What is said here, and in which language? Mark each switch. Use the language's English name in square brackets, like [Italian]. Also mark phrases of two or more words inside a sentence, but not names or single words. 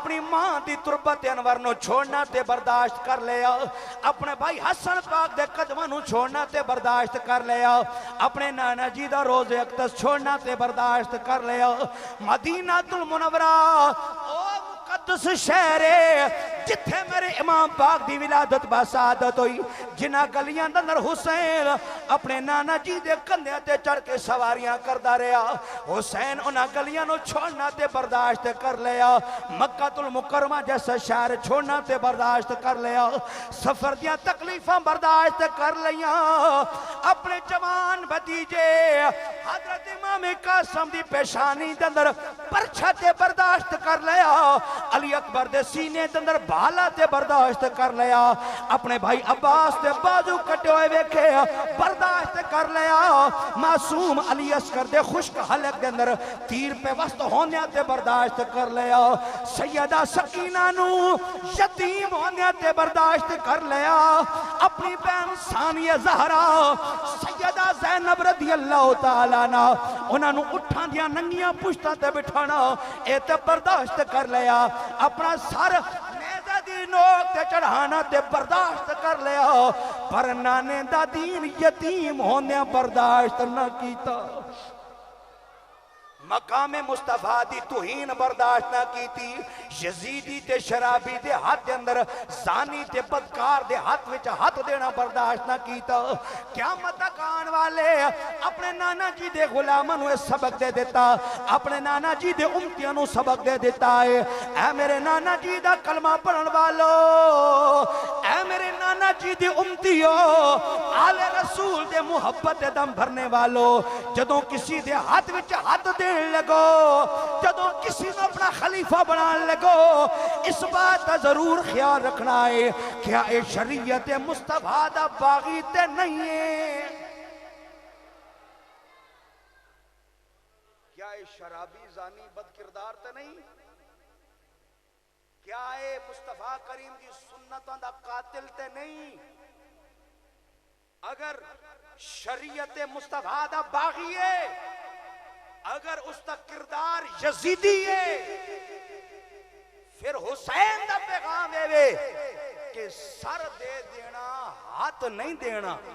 [Punjabi] اپنی ماں دی تربت انور نو چھوڑنا تے برداشت کر لیا، اپنے بھائی حسن پاک دے قدمہ نو چھوڑنا تے برداشت کر لیا، اپنے نانا جی دا روز اقدس چھوڑنا تے برداشت کر لیا، مدینہ المنورہ او مقدس شہر جتھے میرے امام پاک دی ولادت باسعادت ہوئی، جنہ گلیاں اندر حسین اپنے نانا جی دے کندھے تے چڑھ کے سواریاں کردا رہیا، حسین انہاں گلیاں نو چھوڑنا تے برداشت کر لیا، مکہ المکرمہ جیسا شہر چھوڑنا تے برداشت کر لیا، سفر دیاں تکلیفاں برداشت کر لیا، اپنے جوان بھتیجے حضرت امام قاسم دی پیشانی دے اندر پرچھا تے برداشت کر لیا، علی اکبر دے سینے دے اندر بھالا تے برداشت کر لیا، اپنے بھائی عباس تے بازو کٹے ہوئے ویکھے برداشت کر لیا، معصوم علی اصغر دے خشک حلق دے اندر تیر پہ وسط ہونے تے برداشت کر لیا، سیدہ سکینہ نو یتیم ہونے تے برداشت کر لیا، اپنی بہن ثانیہ زہرا سیدہ زینب رضی اللہ تعالیٰ نا انہاں نو اٹھان دیا ننگیاں پشتہ تے بٹھانا اے تے برداشت کر لیا، اپنا سر نیزہ دی نوک تے چڑھانا تے برداشت کر لیا، پر نانے دا دین یتیم ہونے برداشت نہ کیتا، مقام مصطفیٰ دی توہین برداشت نہ کی تھی یزیدی تے شرابی دے ہاتھ دے اندر زانی تے بدکار دے ہاتھ وچ ہاتھ دینا برداشت نہ کیتا قیامت تک آن والے اپنے نانا جی دے غلاموں نے سبق دے دیتا اپنے نانا جی دے امتیاں نو سبق دے دیتا ہے اے میرے نانا جی دا کلمہ پڑھن والو اے میرے نانا جی دے امتیو آل رسول دے محبت دے دم بھرنے والو جدوں کسی دے ہاتھ وچ ہاتھ دے لگو جدوں کسی نے اپنا خلیفہ بنان لگو [Urdu] اس بات کا ضرور خیال رکھنا ہے [Punjabi] کیا اے شریعت مصطفیٰ دا باغی تے نہیں ہے کیا اے شرابی زانی بد کردار تے نہیں کیا اے مصطفیٰ کریم دی سنتوں دا قاتل تے نہیں اگر شریعت مصطفیٰ دا باغی ہے [Urdu] اگر اس کا کردار یزیدی ہے [Punjabi] پھر حسین دا پیغام ہے کہ سر دے دینا ہاتھ نہیں دینا